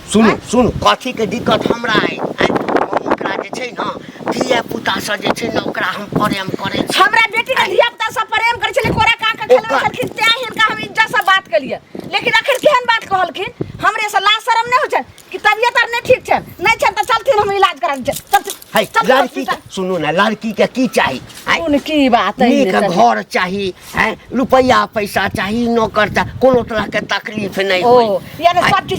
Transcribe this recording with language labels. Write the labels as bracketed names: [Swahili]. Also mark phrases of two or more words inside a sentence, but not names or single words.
[Maithili] सुनू सुनू, कथी के दिक्कत हमरा है? ओकरा जे छै ना धिया पुता से जे छै ना ओकरा हम प्रेम करै छी। हमरा बेटी के धिया पुता से प्रेम करै छले, कोरा का के खेलबै छलखिन, तें हिनका हम इज्जत से बात कलिए। लेकिन आखिर केहन बात कहलखिन? हमरे से लाज शरम नहीं हो छै कि तबियत आर नहीं ठीक छै? नहीं छै त चलथिन हम इलाज करा दे। है लड़की के सुनू ना, लड़की के की चाही? कौन की बात है? नीक घर चाही, है रुपया पैसा चाही, नौकर चाही, कोनो तरह के तकलीफ नहीं ओ, हो। यानी सब चीज